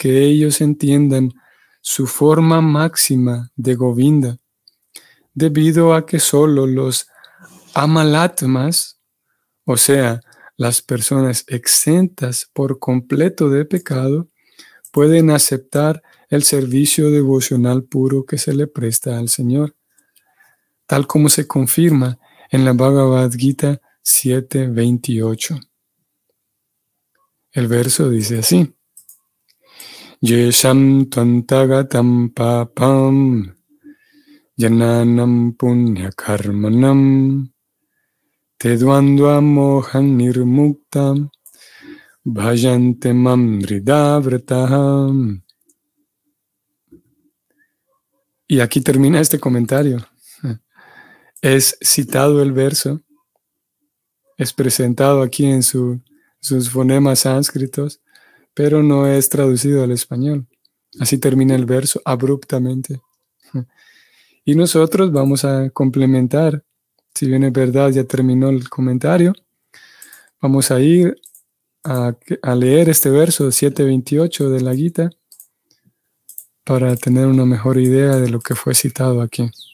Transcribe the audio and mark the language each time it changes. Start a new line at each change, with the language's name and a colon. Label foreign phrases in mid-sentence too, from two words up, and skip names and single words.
Spanish: que ellos entiendan su forma máxima de Govinda, debido a que solo los amalatmas, o sea, las personas exentas por completo de pecado, pueden aceptar el servicio devocional puro que se le presta al Señor, tal como se confirma en la Bhagavad Gita 7:28. El verso dice así:
Sanskrit: Yesham tvantagatam papam jananam punyakarmanam tedvandva mohan nirmuktam bhajante mam hridavrataham.
Spanish: Y aquí termina este comentario. Es citado el verso, es presentado aquí en sus fonemas sánscritos, pero no es traducido al español. Así termina el verso abruptamente. Y nosotros vamos a complementar, si bien es verdad, ya terminó el comentario, vamos a ir a leer este verso 7:28 de la Gita para tener una mejor idea de lo que fue citado aquí.